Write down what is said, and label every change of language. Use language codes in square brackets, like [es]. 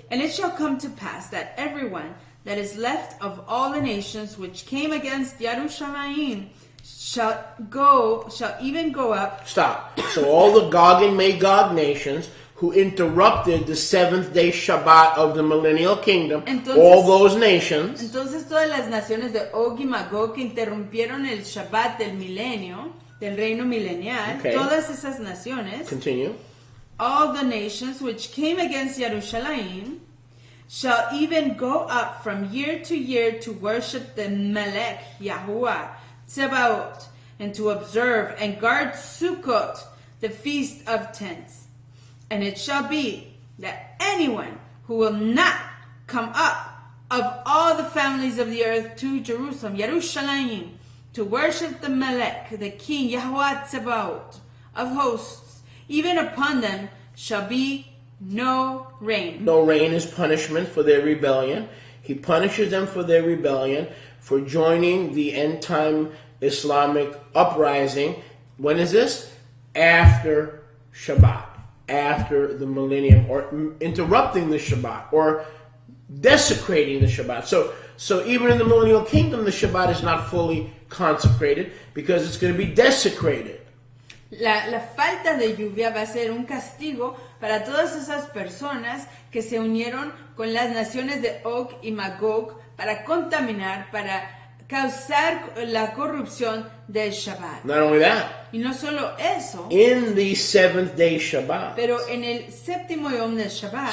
[en] And it shall come to pass that everyone that is left of all the nations which came against Jerusalem shall even go up. Stop. So all the Gog and Magog nations who interrupted the seventh day Shabbat of the millennial kingdom, [es] Entonces- [en] all those nations, [es] Entonces todas las naciones de Og y Magog que interrumpieron el Shabbat del milenio, del reino milenial, [en] Okay. [es] todas esas naciones, [en] continue, all the nations which came against Jerusalem shall even go up from year to year to worship the Melech Yahuwah Tzebaot, and to observe and guard Sukkot, the feast of tents. And it shall be that anyone who will not come up of all the families of the earth to Jerusalem, to worship the Melech, the King Yahuwah Tzebaot of hosts, even upon them shall be no rain. no rain is punishment for their rebellion. He punishes them for their rebellion, for joining the end time Islamic uprising. When is this? After Shabbat, after the millennium, or interrupting the Shabbat, or desecrating the Shabbat. So even in the millennial kingdom, the Shabbat is not fully consecrated because it's going to be desecrated. [es] La falta de lluvia va a ser un castigo para todas esas personas que se unieron con las naciones de Og y Magog para contaminar, para causar la corrupción del Shabbat. [en] Not only that, [es] Y no solo eso, [en] in the seventh day Shabbat, [es] pero en el séptimo yom del Shabbat,